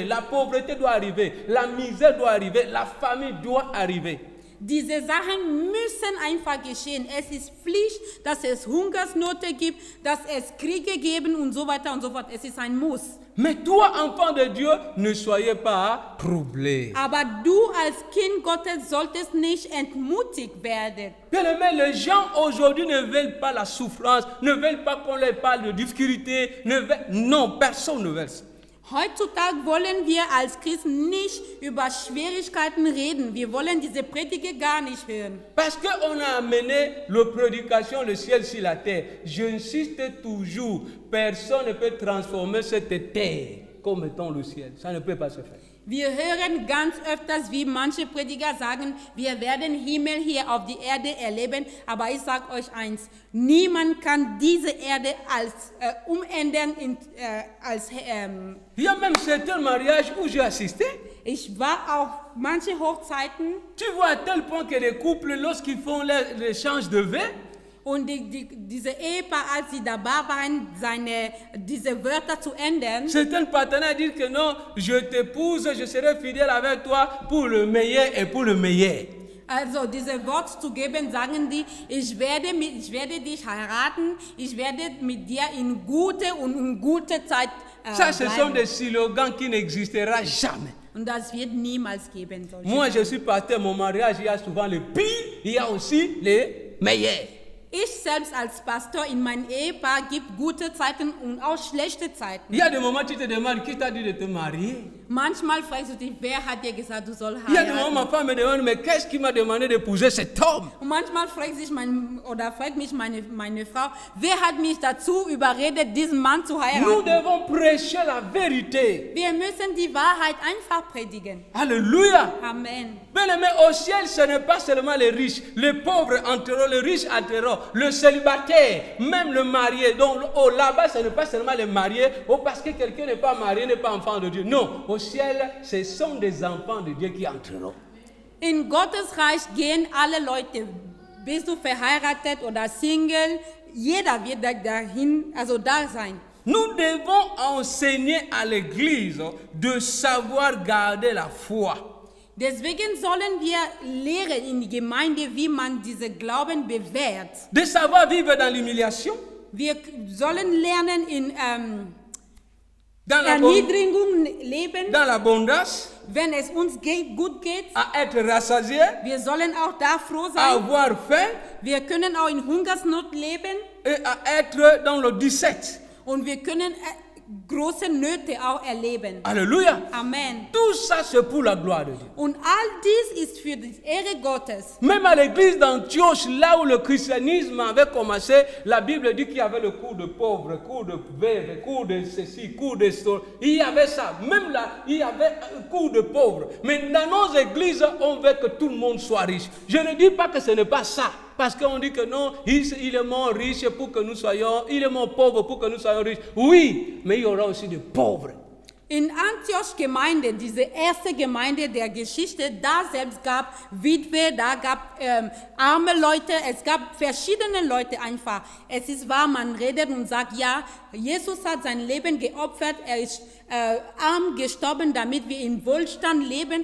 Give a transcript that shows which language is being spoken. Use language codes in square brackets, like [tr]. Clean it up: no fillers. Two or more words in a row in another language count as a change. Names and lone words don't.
[fr] La pauvreté doit arriver, la misère doit arriver, la famine doit arriver. [de] Diese Sachen müssen einfach geschehen. Es ist Pflicht, dass es Hungersnöte gibt, dass es Kriege geben und so weiter und so fort. Es ist ein Muss. [fr] Mais toi, enfant de Dieu, ne soyez pas troublés. [de] Aber du als Kind Gottes solltest nicht entmutigt werden. [fr] Bien-aimés, les gens aujourd'hui ne veulent pas la souffrance, ne veulent pas qu'on leur parle de difficultés. Non, personne ne veut ça. [de] Heutzutage wollen wir als Christen nicht über Schwierigkeiten reden. Wir wollen diese Predige gar nicht hören. [fr] Parce qu'on a amené la prédication, le ciel sur la terre. J'insiste toujours, personne ne peut transformer cette terre comme étant le ciel. Ça ne peut pas se faire. [de] Wir hören ganz öfters, wie manche Prediger sagen, wir werden Himmel hier auf die Erde erleben. Aber ich sage euch eins, niemand kann diese Erde als umändern. [fr] Il y a même certains mariages où j'ai assisté. [de] Ich war auf manche Hochzeiten. [fr] Tu vois à tel point que les couples, lorsqu'ils font l'échange de vœux, [de] Und diese Ehepaar, als sie dabei waren, diese Wörter zu ändern. [fr] Certains partenaires disent que non, je t'épouse, je serai fidèle avec toi pour le meilleur et pour le meilleur. [de] Also diese Worte zu geben, sagen die, ich werde dich heiraten, ich werde mit dir in gute und ungute Zeit [fr] Ça, ce sont [de] bleiben. [fr] des slogans qui n'existeront jamais. [de] Und das wird niemals geben. [fr] Moi, je suis pasteur, mon mariage, il y a souvent les pires, il y a aussi les meilleurs. [de] Ich selbst als Pastor in meinem Ehepaar gibt gute Zeiten und auch schlechte Zeiten. [fr] Il y a des moments où tu te demandes qui t'a dit de te marier. [de] Manchmal fragst du dich, wer hat dir gesagt, du sollst [fr] Il y a des moments où ma [de] heiraten? [fr] femme me demande, mais qu'est-ce qui m'a demandé d'épouser cet homme? [de] Und manchmal fragt mich meine Frau, wer hat mich dazu überredet, diesen Mann zu [fr] Nous [de] heiraten? [fr] devons prêcher la vérité. [de] Wir müssen die Wahrheit einfach predigen. [fr] Alléluia. Amen. Bien-aimé, au ciel, ce n'est pas seulement les riches. Les pauvres entreront, les riches entreront, le célibataire, même le marié. Donc là-bas, ce n'est pas seulement les mariés, parce que quelqu'un n'est pas marié, n'est pas enfant de Dieu. Non, au ciel, ce sont des enfants de Dieu qui entreront. [de] In Gottes Reich gehen alle Leute. Bist du verheiratet oder Single? Jeder wird da sein. [fr] Nous devons enseigner à l'Église de savoir garder la foi. [de] Deswegen sollen wir lehren in die Gemeinde, wie man diese Glauben bewährt. [fr] De savoir vivre dans l'humiliation, [de] Wir sollen lernen in [fr] dans [de] Erniedrigung leben, [fr] l'abondance, [de] wenn es uns gut geht. [fr] à être rassasié, [de] Wir sollen auch da froh [fr] à [de] sein. [fr] avoir faim [de] Wir können auch in Hungersnot leben [fr] et à être dans le 17. [de] und wir können große Nöte auch erleben. [fr] Alléluia. Amen. Tout ça, c'est pour la gloire de Dieu. [de] Und all dies ist für die Ehre Gottes. [fr] Même à l'église d'Antioche, là où le christianisme avait commencé, la Bible dit qu'il y avait le cours de pauvres, cours de veuves, cours de ceci, cours de cela. Il y avait ça. Même là, il y avait un cours de pauvres. Mais dans nos églises, on veut que tout le monde soit riche. Je ne dis pas que ce n'est pas ça. Parce qu'on dit que non, il est mort riche pour que nous soyons, il est mort pauvre pour que nous soyons riches. Oui, mais il y aura aussi des pauvres. [de] In Antioch Gemeinde, diese erste Gemeinde der Geschichte, da selbst gab Witwe, da gab arme Leute, es gab verschiedene Leute einfach. Es ist wahr, man redet und sagt, ja, Jesus hat sein Leben geopfert, er ist arm gestorben, damit wir in Wohlstand leben.